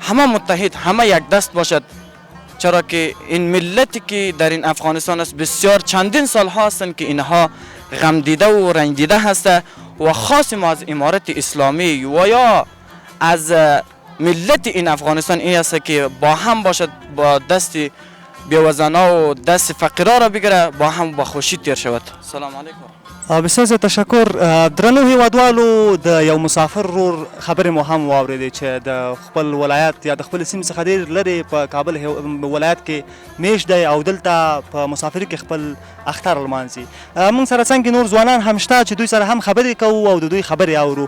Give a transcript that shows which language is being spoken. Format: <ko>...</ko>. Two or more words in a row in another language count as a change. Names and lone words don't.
<fa>همه متحد، همه یک دست باشد، چرا که این ملتی که در این افغانستان است بسیار چندین سال هستند که اینها غم دیده و رنج دیده هست و خاص ما از امارت اسلامی و یا از ملت این افغانستان این است که با هم باشد، با دست بیوزنا و دست فقیرا را بگیره، با هم با خوشی تیر شود.</fa> <ar>سلام علیکم.</ar> <fa>بسیار زیات تشکر.</fa> <ps>درنو هیوادوالو د یو مسافر ورور خبرې مو هم واورېدې چې د خپل ولایت یا د خپل سیمې څخه ډېر لرې په کابل ولایت کې میشت دی او دلته په مسافري کې خپل اختر لمانځي. موږ سره څنګه نور ځوانان هم شته چې دوی سره هم خبرې کوو او د دوی خبرې اورو.</ps>